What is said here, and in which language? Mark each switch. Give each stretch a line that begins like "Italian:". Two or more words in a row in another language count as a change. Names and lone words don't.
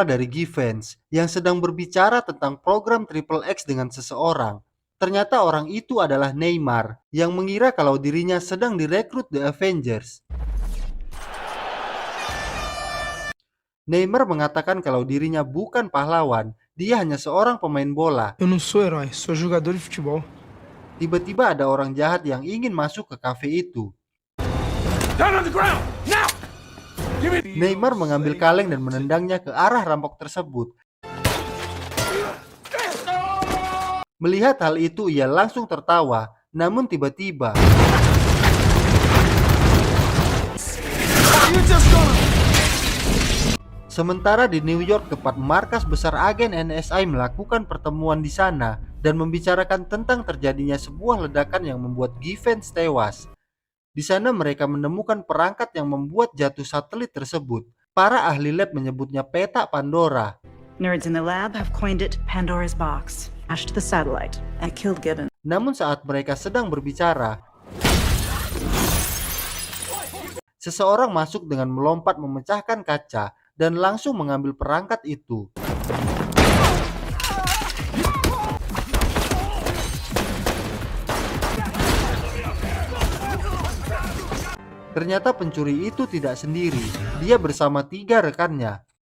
Indonesian: dari Givens yang sedang berbicara tentang program Triple X dengan seseorang. Ternyata orang itu adalah Neymar yang mengira kalau dirinya sedang direkrut The Avengers. Neymar mengatakan kalau dirinya bukan pahlawan, dia hanya seorang pemain bola.
Portuguese: Eu não sou herói, sou jogador de futebol.
Indonesian: Tiba-tiba ada orang jahat yang ingin masuk ke kafe itu.
English: Down on the ground! Now!
Indonesian: Neymar mengambil kaleng dan menendangnya ke arah rampok tersebut. Melihat hal itu, ia langsung tertawa. Namun tiba-tiba sementara di New York, tempat markas besar agen NSI melakukan pertemuan di sana dan membicarakan tentang terjadinya sebuah ledakan yang membuat Givens tewas. Di sana mereka menemukan perangkat yang membuat jatuh satelit tersebut. Para ahli lab menyebutnya peta Pandora.
English: Nerds in the lab have coined it Pandora's box. Smashed the satellite and killed Gibbons.
Indonesian: Namun saat mereka sedang berbicara, seseorang masuk dengan melompat memecahkan kaca dan langsung mengambil perangkat itu. Ternyata pencuri itu tidak sendiri, dia bersama 3 rekannya.